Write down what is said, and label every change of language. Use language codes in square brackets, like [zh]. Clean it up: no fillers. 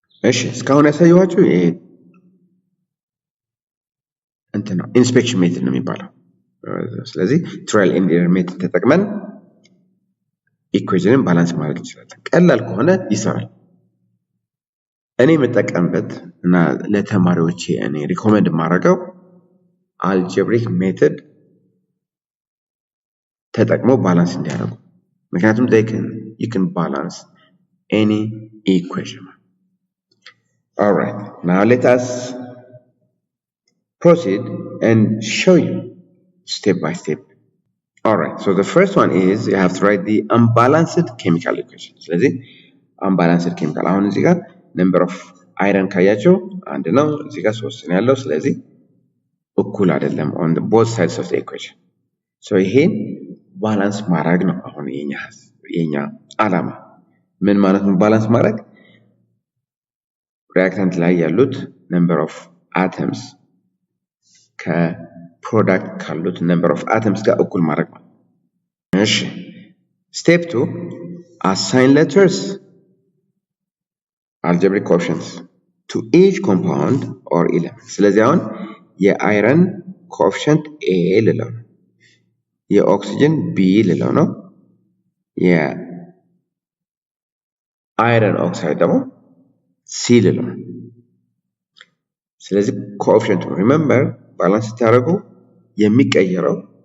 [am] እሺ እስካሁን ያሳየኋችሁ ይሄ እንትን ነው ኢንስፔክሽን ሜተድ ነው የሚባለው። ስለዚህ ትራያል ኤንድ ኤረር ሜተድ ተጠቅመን ኢኩዌሽንን ባላንስ ማድረግ እንችላለን። ቀላል ከሆነ ይሰራል። እኔ የምጠቀምበት እና ለተማሪዎቼ እኔ ሪኮመንድ የማደርገው አልጀብሪክ ሜተድ ተጠቅመው ባላንስ እንዲያደርጉ። ምክንያቱም [en] you can balance any equation. All right, now let us proceed and show you step by step. All right, so the first one is you have to write the unbalanced chemical equation. [am] ስለዚህ unbalanced chemical አሁን እዚህ ጋር number of iron ካያቸው 1 ነው፣ እዚህ ጋር 3 ነው ያለው። ስለዚህ እኩል አይደለም [en] on the both sides of the equation. [am] so ይሄን ባላንስ ማድረግ ነው አሁን የኛ ዓላማ። ምን ማለት ነው ባላንስ ማድረግ? ሪአክታንት ላይ ያሉት number of atoms ከፕሮዳክት ካሉት number of atoms ጋር እኩል ማድረግ ማለት ነው። እሺ [en] step 2 assign letters algebraic coefficients to each compound or element. [am] ስለዚህ አሁን የአይረን ኮኤፊሽንት ኤ ልለው ነው። የኦክሲጅን ቢ ልለው ነው። የአይረን ኦክሳይድ ደግሞ ሲ ልለው ነው። ስለዚህ ኮኤፊሽንቱ ሪሜምበር ባላንስ ስታደርጉ የሚቀየረው